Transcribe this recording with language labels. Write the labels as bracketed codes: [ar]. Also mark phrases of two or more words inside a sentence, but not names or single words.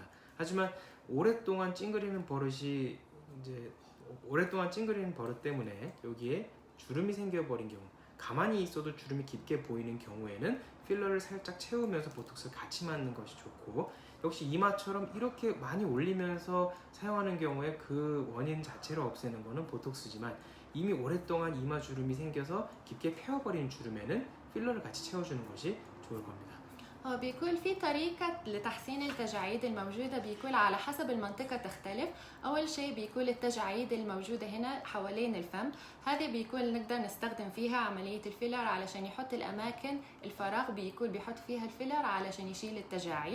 [ko] 하지만 오랫동안 찡그리는 버릇 때문에 여기에 주름이 생겨버린 경우, 가만히 있어도 주름이 깊게 보이는 경우에는 필러를 살짝 채우면서 보톡스를 같이 맞는 것이 좋고, 역시 이마처럼 이렇게 많이 올리면서 사용하는 경우에 그 원인 자체를 없애는 것은 보톡스지만, 이미 오랫동안 이마 주름이 생겨서 깊게 패어버린 주름에는 필러를 같이 채워주는 것이 좋을 겁니다. [ar] بيكون في طريقة لتحسين التجاعيد الموجودة بيكون على حسب المنطقة تختلف. أول شيء بيكون التجاعيد الموجودة هنا حوالين الفم، هذه بيكون نقدر نستخدم فيها عملية الفيلر علشان يحط الأماكن الفراغ بيكون بيحط فيها الفيلر علشان يشيل التجاعيد.